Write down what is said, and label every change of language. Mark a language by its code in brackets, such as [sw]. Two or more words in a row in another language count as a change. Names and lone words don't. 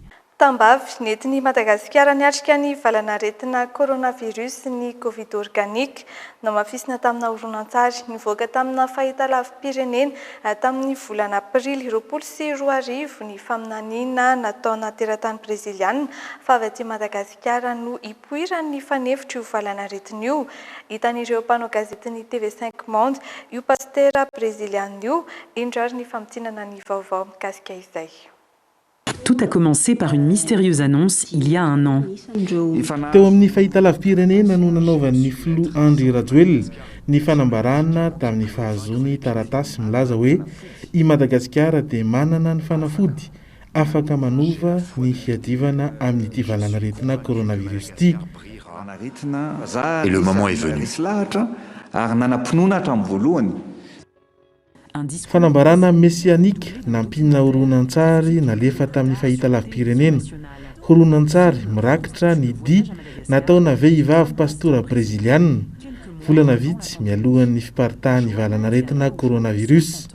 [mg] Tambavy nentin'i Madagasikara niatrika ny valanaretina coronavirus ny Covid organique namafisina tamina horonan-tsary nivoaka tamina fahitalavim-pirenena tamin'ny volana Aprily 2020 ny faminaniana nataona teratany breziliana fa avy aty Madagasikara no ipoiran'ny fanefitra io valanaretina io. Hitan'ireo mpanao gazetiny TV5 Monde io pastera breziliana io indro ary ny famitsinana ny vaovao mikasika izay. [fr] Tout a commencé par une mystérieuse annonce il y a un an. [mg] Teo amin'ny fahitalavim-pirenena no nanaovan'ny filoha Andry Rajoelina ny fanambarana tamin'ny fahazony taratasy milaza hoe i Madagasikara dia manana ny fanafody afaka manova ny fiadivana amin'ity valanaretina coronavirus ity. [fr] Et le moment est venu. [mg] Fanambarana messianique nampina horonan-tsary nalefa tamin'ny fahitalavim-pirenena horonan-tsary mirakitra ny dia nataona vehivavy pastora breziliana volana vitsy mialohan'ny fiparitahan'ny valanaretina coronavirus.